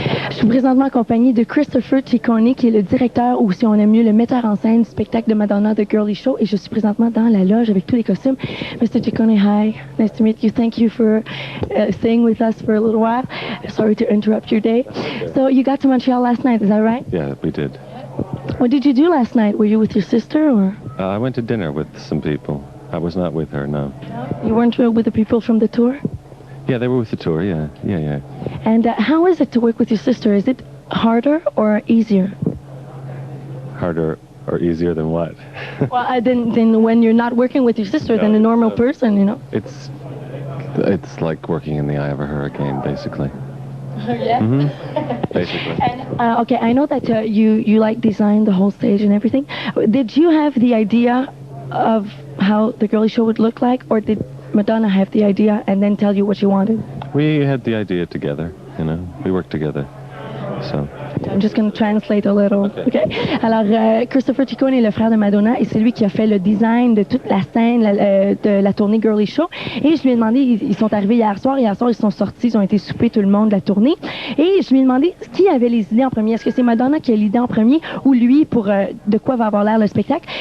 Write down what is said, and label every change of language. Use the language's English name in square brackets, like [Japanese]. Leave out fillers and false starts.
[French] Je suis présentement en compagnie de Christopher Ciccone, qui est le directeur, ou si on aime mieux, le metteur en scène du spectacle de Madonna, The Girlie Show, et je suis présentement dans la loge avec tous les costumes. [English] Mr. Ciccone, hi. Nice to meet you. Thank you for staying with us for a little while. Sorry to interrupt your day. So you got to Montreal last night, is that right? Yeah, we did. What did you do last night? Were you with your sister, or? I went to dinner with some people. I was not with her, no. You weren't with the people from the tour? Yeah, they were with the tour, yeah. And how is it to work with your sister? Is it harder or easier? Harder or easier than what? Well, than when you're not working with your sister, than a normal person, you know? It's It's like working in the eye of a hurricane, basically. Yeah. Mm-hmm. Basically. And, okay, I know that you like designed the whole stage and everything. Did you have the idea of how the Girlie Show would look like, or did Madonna have the idea and then tell you what you wanted? We had the idea together, you know. We worked together. So. I'm just going to translate a little. Okay. [French] Alors, Christopher Ciccone est le frère de Madonna et c'est lui qui a fait le design de toute la scène de la tournée Girlie Show. Et je lui ai demandé, ils sont arrivés hier soir, ils sont sortis, ils ont été souper tout le monde de la tournée. Et je lui ai demandé qui avait les idées en premier. Est-ce que c'est Madonna qui a l'idée en premier ou lui pour de quoi va avoir l'air le spectacle?